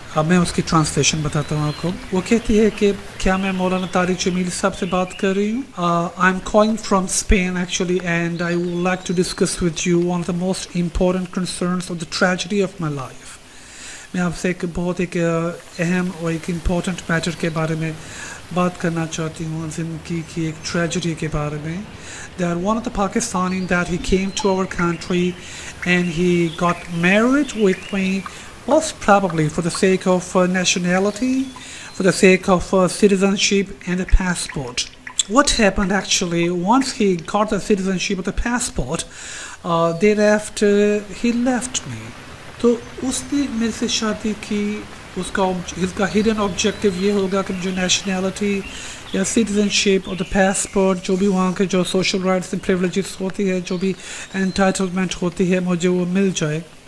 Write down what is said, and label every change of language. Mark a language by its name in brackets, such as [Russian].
[Urdu] اب میں اس کی ٹرانسلیشن بتاتا ہوں آپ کو۔ وہ کہتی ہے کہ کیا میں مولانا طارق جمیل صاحب سے بات کر رہی ہوں؟ [English] I am calling from Spain actually and I would like to discuss with you one of the most important concerns of the tragedy of my life. [Urdu] میں آپ سے ایک بہت ایک اہم اور ایک امپورٹنٹ میٹر کے بارے میں بات کرنا چاہتی ہوں، زندگی کی ایک ٹریجڈی کے بارے میں. [English] That one of the Pakistani that he came to our country and he got married with me most probably for the sake of nationality, for the sake of citizenship and a passport. What happened actually, once he got the citizenship of the passport, thereafter he left me. [Urdu] تو اس نے میرے سے شادی کی، اس کا hidden objective یہ ہوگا کہ جو نیشنلٹی یا سٹیزن شپ اور دا پاسپورٹ، جو بھی وہاں کے جو سوشل رائٹس اینڈ پریولیجز ہوتی ہے، جو بھی انٹائٹلمنٹ ہوتی ہے، مجھے وہ مل جائے.